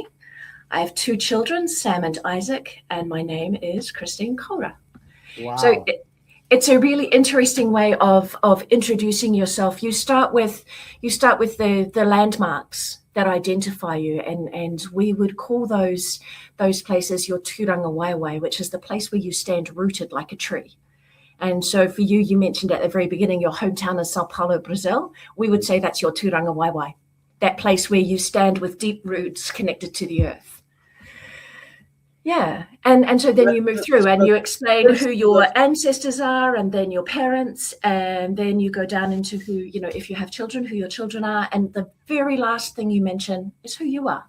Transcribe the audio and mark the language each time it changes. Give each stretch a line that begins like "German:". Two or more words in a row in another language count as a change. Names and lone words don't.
English: I have 2 children, Sam and Isaac, and my name is Christine Coura. Wow. So it's a really interesting way of introducing yourself. You start with the landmarks that identify you, and we would call those places your
Māori: tūranga waiwai,
English: which is the place where you stand rooted like a tree. And so for you, you mentioned at the very beginning, your hometown is Sao Paulo, Brazil. We would say that's your
Māori: tūranga waiwai,
English: that place where you stand with deep roots connected to the earth. Yeah, and so then you move through and you explain who your ancestors are, and then your parents, and then you go down into who, if you have children, who your children are, and the very last thing you mention is who you are.